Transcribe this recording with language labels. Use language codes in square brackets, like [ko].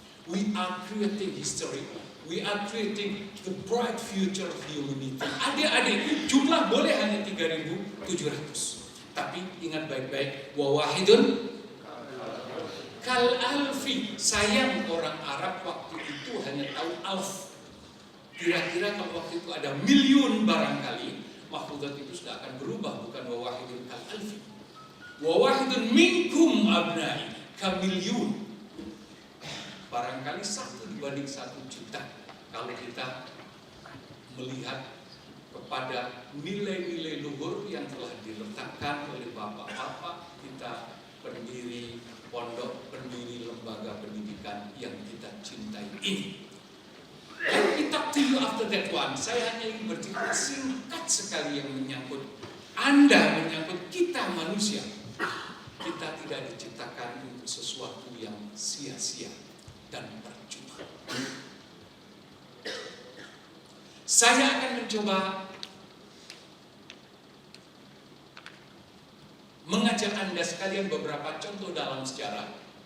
[en] We are creating history. We are creating the bright future of humanity. [id] Adik-adik, jumlah boleh hanya 3.700. Tapi ingat baik-baik, [ar] wa wahidun kal alfi. [id] Sayang orang Arab waktu itu hanya tahu alf. Kira-kira kalau waktu itu ada miliun barangkali, mahfudzat itu sudah akan berubah, bukan [ar] wa wahidun kal alfi. Wa wahidun minkum abnai kamilyun. [id] Barangkali 1 dibanding 1 juta. Kalau kita melihat kepada nilai-nilai luhur yang telah diletakkan oleh bapak-bapak kita, pendiri pondok, pendiri lembaga pendidikan yang kita cintai ini. [en] Let me talk to you after that one. [id] Saya hanya ingin bercerita singkat sekali yang menyangkut Anda, menyangkut kita manusia. Kita tidak diciptakan untuk sesuatu yang sia-sia dan percuma. Saya akan mencoba mengajak Anda sekalian beberapa contoh dalam sejarah.